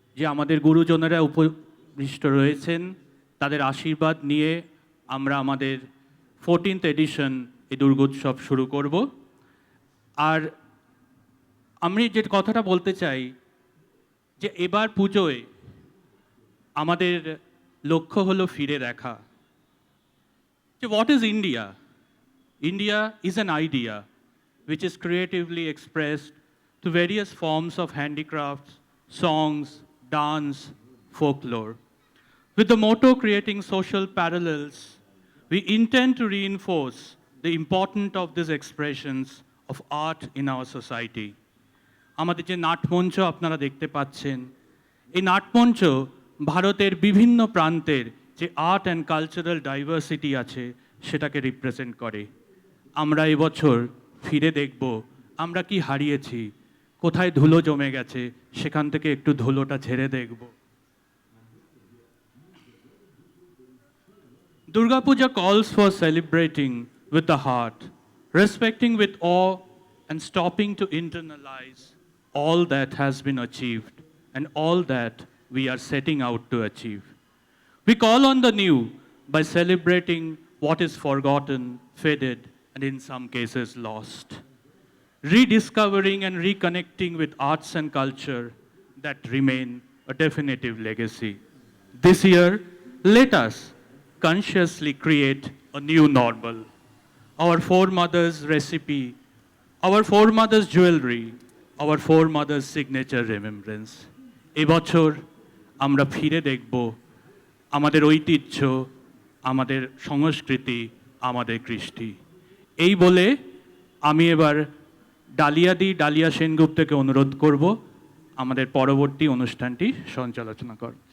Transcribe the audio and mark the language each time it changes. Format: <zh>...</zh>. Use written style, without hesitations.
<bn>যে আমাদের গুরুজনেরা উপবিষ্ট রয়েছেন তাদের আশীর্বাদ নিয়ে আমরা আমাদের 14th এডিশন এই দুর্গোৎসব শুরু করব। আর আমি যে কথাটা বলতে চাই যে এবার পুজোয় আমাদের লক্ষ্য হলো ফিরে দেখা যে</bn> <en>What is India. India is an idea which is creatively expressed to various forms of handicrafts, songs, dance, folklore. With the motto creating social parallels, we intend to reinforce the importance of these expressions of art in our society.</en> <bn>আমাদের যে নাটমঞ্চ আপনারা দেখতে পাচ্ছেন, এই নাটমঞ্চ ভারতের বিভিন্ন প্রান্তের যে</bn> <en>art and cultural diversity</en> <bn>আছে সেটাকে রিপ্রেজেন্ট করে। আমরা এবছর ফিরে দেখব আমরা কি হারিয়েছি, কোথায় ধুলো জমে গেছে সেখান থেকে একটু ধুলোটা ঝেড়ে দেখব।</bn> <en>Durga Puja calls for celebrating with the heart, respecting with awe, and stopping to internalize all that has been achieved and all that we are setting out to achieve. We call on the new by celebrating what is forgotten, faded, and in some cases lost. Rediscovering and reconnecting with arts and culture that remain a definitive legacy. This year, let us consciously create a new normal. Our foremothers' recipe, our foremothers' jewelry, our foremothers' signature remembrance.</en> <bn>এবছর আমরা ফিরে দেখব আমাদের ঐতিহ্য, আমাদের সংস্কৃতি, আমাদের কৃষ্টি। এই বলে আমি এবার ডালিয়া সেনগুপ্তকে অনুরোধ করব আমাদের পরবর্তী অনুষ্ঠানটি সঞ্চালনা কর।</bn>